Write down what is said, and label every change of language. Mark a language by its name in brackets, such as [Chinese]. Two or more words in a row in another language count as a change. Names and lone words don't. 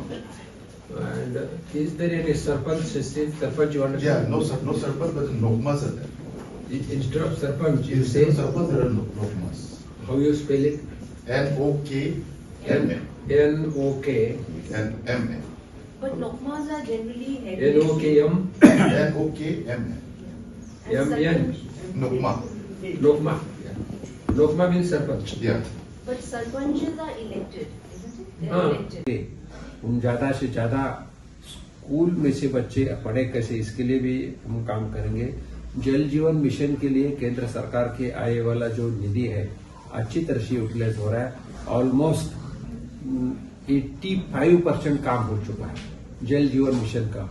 [English] And is there any Sarpanch system? Sarpanch you understand? Yeah, no Sarpanch, but Nokmas are there. Instead of Sarpanch, you say Instead of Sarpanch, there are Nokmas. how you spell it? Nokma. N-O-K. And M. But Nokmas are generally headed. N-O-K-M. Nokma. M-N. Nokma. Nokma. Nokma means Sarpanch. Yeah. But Sarpanches are elected, isn't it? They are elected. [Hindi] हम ज़्यादा से ज़्यादा स्कूल में से बच्चे पढ़े कैसे, इसके लिए भी हम काम करेंगे। जल जीवन मिशन के लिए केंद्र सरकार के आए वाला जो निधि है अच्छी तरह से यूटिलाइज हो रहा है। ऑलमोस्ट 85% काम हो चुका है जल जीवन मिशन का।